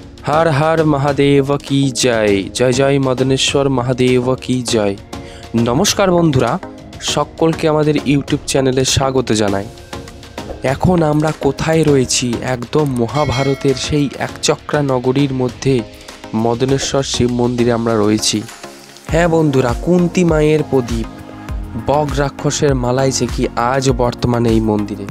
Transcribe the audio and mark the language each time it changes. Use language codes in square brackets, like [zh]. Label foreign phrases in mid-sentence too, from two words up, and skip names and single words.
[hi] हर हर महादेव की जय जय जय मदनेश्वर महादेव की जय। [bn] নমস্কার বন্ধুরা সকলকে আমাদের ইউটিউব চ্যানেলে স্বাগত জানাই। এখন আমরা কোথায় রয়েছি? একদম মহাভারতের সেই একচক্রা নগরীর মধ্যে মদনেশ্বর শিব মন্দিরে আমরা রয়েছি। হ্যাঁ বন্ধুরা, কুন্তী মায়ের প্রদীপ, বগ রাক্ষসের মালাই চেকি আজ বর্তমানে এই মন্দিরে।